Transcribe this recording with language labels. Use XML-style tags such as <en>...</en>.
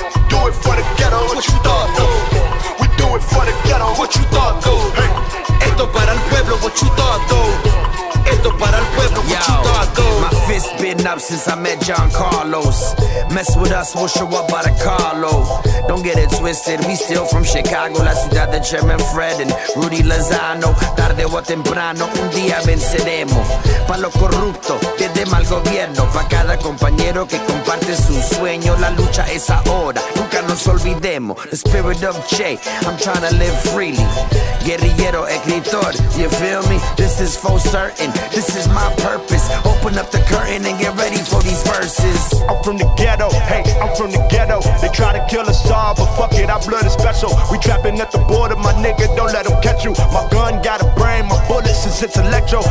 <en>Do it for the ghetto, what you thought though? We do it for the ghetto, what you thought though? Hey.</en> <es>Esto para el pueblo,</es> <en>what you thought though?</en> <es>Esto para el pueblo, what you thought though?</es> <en>My fist been up since I met Giancarlos. Mess with us, we'll show up by the carlo. Don't get it twisted, we still from Chicago.</en> <es>La ciudad de German Fred and Rudy Lozano. Tarde o temprano, un día venceremos. Pa' lo corrupto, desde mal gobierno. Pa' cada compañero que comparte su sueño. La lucha es ahora, nunca nos olvidemos.</es> <en>The spirit of Che, I'm trying to live freely.</en> <es>Guerrillero, escritor,</es> <en>you feel me? This is for certain, this is my purpose. Open up the curtain and get ready for these verses. I'm from the ghetto, hey, I'm from the ghetto. They try to kill us all, but fuck it, our blood is special. We trapping at the border, my nigga, don't let them catch you. My gun got a brain, my bullets is it's electro.</en>